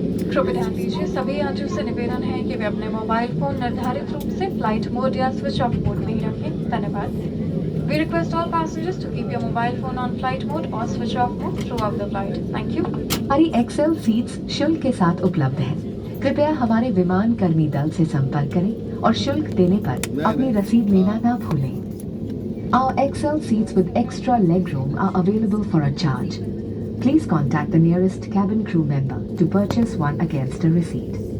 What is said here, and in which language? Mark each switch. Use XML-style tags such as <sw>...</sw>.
<hi>कृपया ध्यान दीजिए, सभी यात्रियों से निवेदन है कि वे अपने मोबाइल फोन निर्धारित रूप से फ्लाइट मोड या स्विच ऑफ मोड में ही रखें। धन्यवाद।</hi> <en>We request all passengers to keep your mobile phone on flight mode or switch off mode throughout the flight. Thank you.</en> <hi>हमारी एक्सेल सीट्स शुल्क के साथ उपलब्ध है। कृपया हमारे विमान कर्मी दल से संपर्क करें और शुल्क देने पर अपनी रसीद लेना ना भूलें।</hi> <en>Our XL seats with extra leg room are available for a charge. Please contact the nearest cabin crew member to purchase one against a receipt.</en>